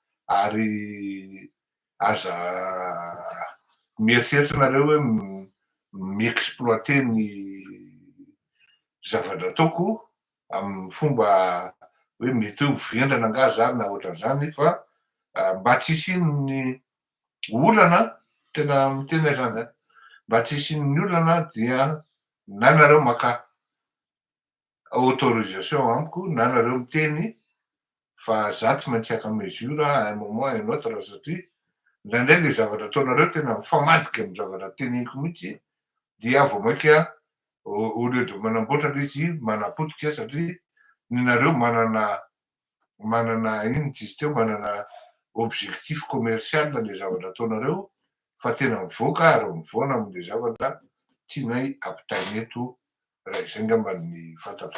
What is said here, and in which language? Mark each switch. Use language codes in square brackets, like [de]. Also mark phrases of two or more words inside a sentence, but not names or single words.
[mg] ary aza mieritreritra nareo hoe mi-exploiter ny zavatra ataoko amin'ny fomba hoe mety hoe ho vendrana nga zany na ohatran'izany fa mba tsy hisian'ny olana, tena miteny zany mba tsy hisian'ny olana dia na nareo maka autorisation amiko na nareo miteny fa za tsy maintsy haka [fr] mesure à un moment à un autre [mg] satria indraindray le zavatra ataonareo tena mifamadika amin'ny zavatra teneniko mihitsy dia vao maika [fr] au lieu de [mg] manamboatra le izy manapotika satria ny nareo manana ino izy teo, manana [fr] objectif commercial [mg] le zavatra ataonareo fa tena mivoaka ary mivoana amin'le zavatra tianay ampitaina eto raha izay ngamba ny fantatro.